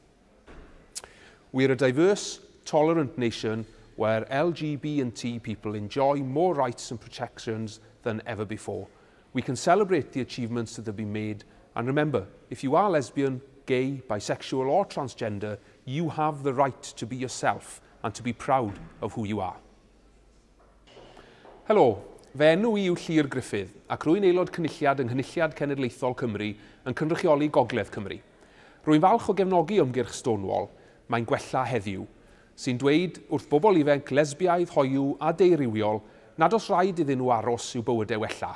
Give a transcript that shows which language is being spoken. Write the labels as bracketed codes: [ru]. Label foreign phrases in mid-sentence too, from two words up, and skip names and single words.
[en] We are a diverse, tolerant nation where LGBT people enjoy more rights and protections than ever before. We can celebrate the achievements that have been made, and remember, if you are lesbian, gay, bisexual or transgender, you have the right to be yourself and to be proud of who you are. [cy] Helo, fe enw I yw Llyr Griffith ac rwy'n aelod cynulliad yng Nghynulliad Cenedlaethol Cymru yn cynrychioli Gogledd Cymru. Rwy'n falch o gefnogi ymgyrch Stonewall, Mae'n Gwella heddiw, sy'n dweud wrth bobl ifanc lesbiaidd, hoyw a deurywiol nad oes rhaid iddyn nhw aros i'w bywydau wella.